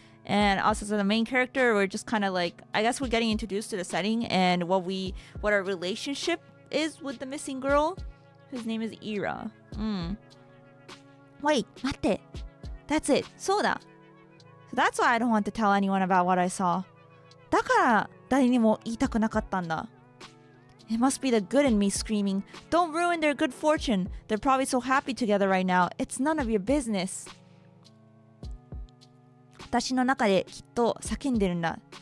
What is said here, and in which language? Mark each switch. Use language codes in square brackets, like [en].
[en] And us as the main character, we're just kind of like, I guess we're getting introduced to the setting and what our relationship is with the missing girl, whose name is Ira. Wait, [ja] 待って。 [en] That's it. [ja] そうだ。 [en] So that's why I don't want to tell anyone about what I saw. [ja] だから誰にも言いたくなかったんだ。 [en] It must be the good in me screaming, "Don't ruin their good fortune. They're probably so happy together right now. It's none of your business." [ja] 私の中できっと叫んでるんだ。